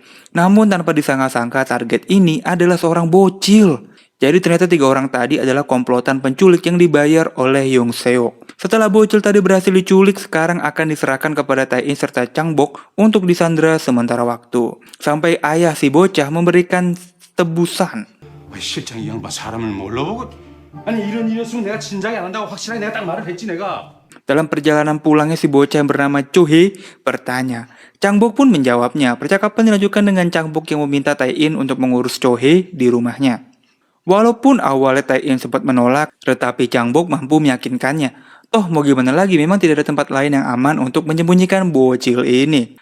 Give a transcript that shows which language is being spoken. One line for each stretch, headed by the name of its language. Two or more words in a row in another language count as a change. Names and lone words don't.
Indonesian: Namun tanpa disangka-sangka target ini adalah seorang bocil. Jadi ternyata tiga orang tadi adalah komplotan penculik yang dibayar oleh Yung Seok. Setelah bocil tadi berhasil diculik, sekarang akan diserahkan kepada Tae-in serta Chang-bok untuk disandra sementara waktu. Sampai ayah si bocah memberikan tebusan.
Korean: 왜 실장 이 양반 사람을 뭘로 보고? 아니 이런 일이었으면 내가 진작에 안 한다고 확실하게 내가 딱 말을 했지 내가.
Indonesian: Dalam perjalanan pulangnya si bocah yang bernama Cho-hee bertanya. Chang-bok pun menjawabnya. Percakapan dilanjutkan dengan Chang-bok yang meminta Tae-in untuk mengurus Cho-hee di rumahnya. Walaupun awalnya Tae-in sempat menolak, tetapi Chang-bok mampu meyakinkannya. Toh mau gimana lagi, memang tidak ada tempat lain yang aman untuk menyembunyikan bocil ini.